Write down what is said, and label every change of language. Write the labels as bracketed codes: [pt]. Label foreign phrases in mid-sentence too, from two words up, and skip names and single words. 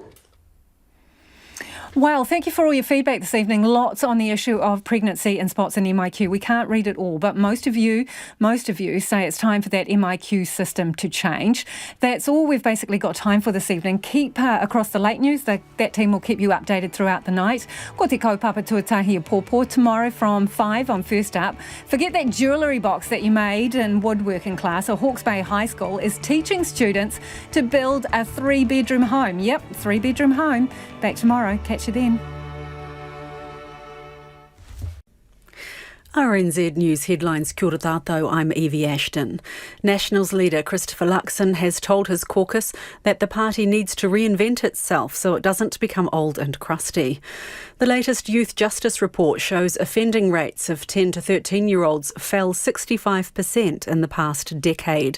[en] Well, thank you for all your feedback this evening. Lots on the issue of pregnancy and spots in MIQ. We can't read it all, but most of you say it's time for that MIQ system to change. That's all we've basically got time for this evening. Keep across the late news. That team will keep you updated throughout the night. [mi] Ko te kaupapa tuatahi pōpō [en] tomorrow from 5 on First Up. Forget that jewellery box that you made in woodworking class. Hawke's Bay High School is teaching students to build a 3-bedroom home. Yep, 3-bedroom home. Back tomorrow. Catch you then. RNZ News headlines. [mi] Kia ora tātou, [en] I'm Evie Ashton. Nationals leader Christopher Luxon has told his caucus that the party needs to reinvent itself so it doesn't become old and crusty. The latest youth justice report shows offending rates of 10 to 13-year-olds fell 65% in the past decade.